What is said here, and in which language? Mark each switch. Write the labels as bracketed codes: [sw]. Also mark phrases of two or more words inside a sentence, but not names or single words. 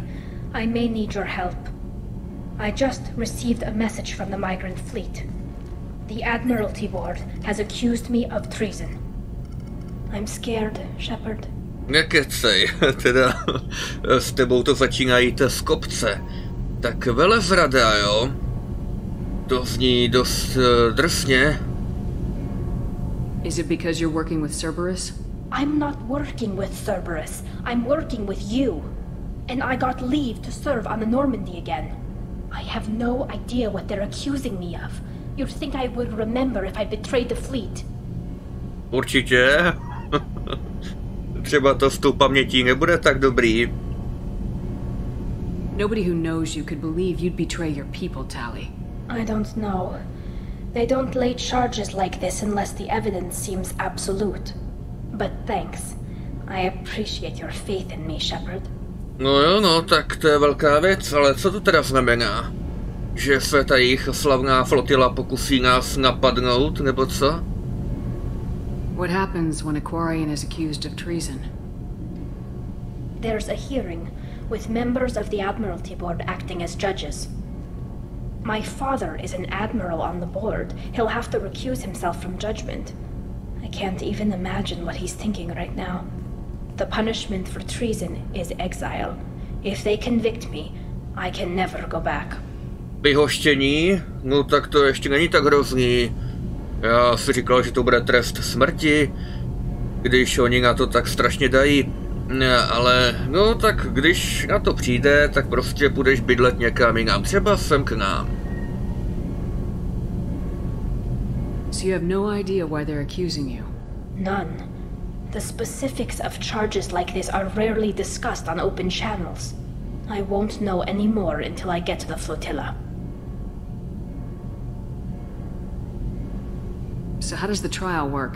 [en] I may need your help. I just received a message from the migrant fleet. The Admiralty Board has accused me of treason. I'm scared, Shepard. [cs] Nekecej, teda s tebou to začíná jít z kopce. Tak velezrada, jo? To zní dost drsně. [en] Is it because you're working with Cerberus? I'm not working with Cerberus. I'm working with you. And I got leave to serve on the Normandy again. I have no idea what they're accusing me of. You'd think I would remember if I betrayed the fleet. [cs] Určitě. Třeba to s tou pamětí nebude tak dobrý. [en] Nobody who knows you could believe you'd betray your people, Tali. I don't know. They don't lay charges like this unless the evidence seems absolute. But thanks. I appreciate your faith in me, Shepard. [cs] No jo, no, tak to je velká věc, ale co to teda znamená? Že se ta jejich slavná flotila pokusí nás napadnout, nebo co? [en] What happens when a Quarian is accused of treason? There's a hearing, with members of the Admiralty Board acting as judges. My father is an admiral on the board. He'll have to recuse himself from judgment. I can't even imagine what he's thinking right now. The punishment for treason is exile. If they convict me, I can never go back. [cs] Vyhoštění? No tak to ještě není tak hrozný. Já si říkal, že to bude trest smrti, když oni na to tak strašně dají. Ale no tak když na to přijde, tak prostě půjdeš bydlet někam jinam, třeba sem k nám. [en] So you have no idea why they're accusing you? None. The specifics of charges like this are rarely discussed on open channels. I won't know any more until I get to the flotilla. So how does the trial work?